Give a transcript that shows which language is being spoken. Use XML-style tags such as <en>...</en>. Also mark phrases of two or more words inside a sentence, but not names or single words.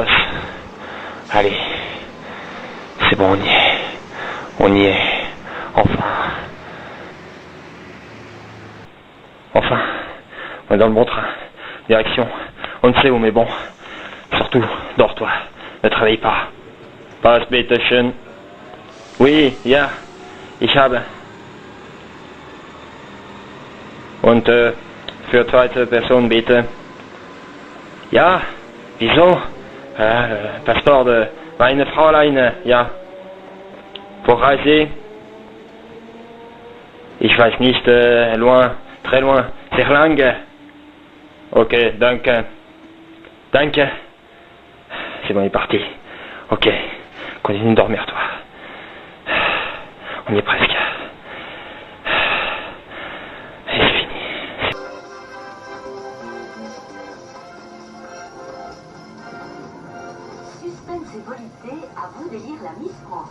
<fr>Allez. C'est bon, on y est. On y est. Enfin. Enfin. On est dans le bon train. Direction. On ne sait où, mais bon. Surtout, dors-toi. Ne travaille pas.</fr> <de>Pass bitte. Oui, ja. Ich habe. Und für zweite Person bitte. Ja. Wieso?</de> <fr>Passeport de</fr> <de>meine Fräulein. Ja. Pour Reise. Ich weiß nicht,</de> <fr>loin, très loin.</fr> <de>Sehr lange. Ok, danke. Danke.</de> <fr>C'est bon, il est parti. Ok, continue de dormir, toi. On y est presque. Et c'est fini. Suspense et volupté, à vous d'élire la Miss France.</fr>